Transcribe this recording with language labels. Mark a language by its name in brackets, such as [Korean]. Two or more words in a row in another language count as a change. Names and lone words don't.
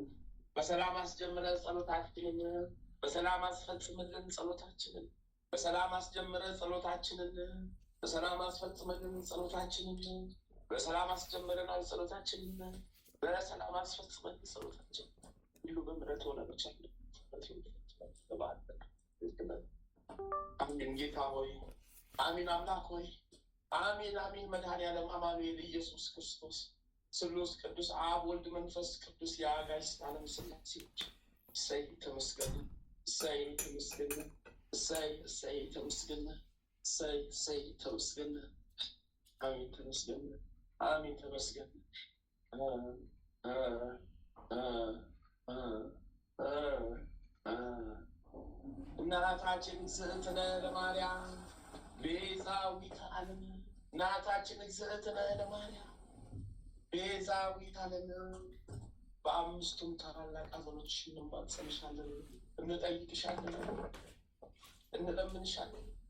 [Amharic] በሰላም አስጀምረህ ጸሎታችንን በሰላም አስፈጽምልን ጸሎታችንን በሰላም አስጀምረህ ጸሎታችንን በሰላም አስፈጽምልን ጸሎታችንን በሰላም አስጀምረናል ጸሎታችንን በሰላም አስፈጽምልን ጸሎታችንን ሁሉ በምሕረት ሆነ በቸርነትህ አሜን። ጌታ ሆይ አሜን። አምላክ ሆይ አሜን አሜን። መድኃኔዓለም አማኑኤል ኢየሱስ ክርስቶስ ስሉስ ቅዱስ አብ ወልድ መንፈስ ቅዱስ የአጋዕዝተ ዓለም ሥላሴዎች እሰይ ተመስገን፣ እሰይ ተመስገን፣ እሰይ እሰይ ተመስገን፣ እሰይ እሰይ ተመስገን። አሜን ተመስገን፣ አሜን ተመስገን። እናታችን [Geez] እግዝእትነ ለማርያም ቤዛዊተ ዓለም [Amharic] እናታችን [Geez] እግዝእትነ ለማርያም ቤዛዊተ ዓለም [Amharic] በአምስቱም ታላላቅ ሐዘኖች እንማጸንሻለን፣ እንጠይቅሻለን፣ እንለምንሻለን።